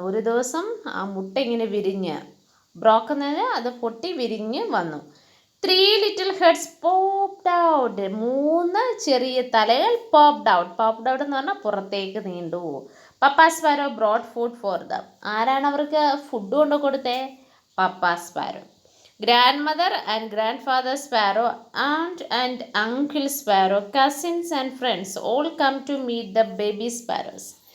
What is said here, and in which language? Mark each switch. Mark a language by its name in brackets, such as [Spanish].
[Malayalam] ഒരു ദിവസം ആ മുട്ട ഇങ്ങനെ വിരിഞ്ഞ്, ബ്രോക്ക് എന്ന് പറഞ്ഞാൽ അത് പൊട്ടി വിരിഞ്ഞ് വന്നു. [English] 3 little heads popped out. [Malayalam] 3 ചെറിയ തലകൾ [English] popped out. Popped out [Malayalam] എന്ന് പറഞ്ഞാൽ പുറത്തേക്ക് നീണ്ടു. [English] Papa sparrow brought food for them. [Malayalam] ആരാണ് അവർക്ക് ഫുഡ് കൊണ്ട് കൊടുത്തേ? [English] Papa sparrow. Grandmother and grandfather sparrow, and and uncle sparrow, cousins and friends all come to meet the baby sparrows.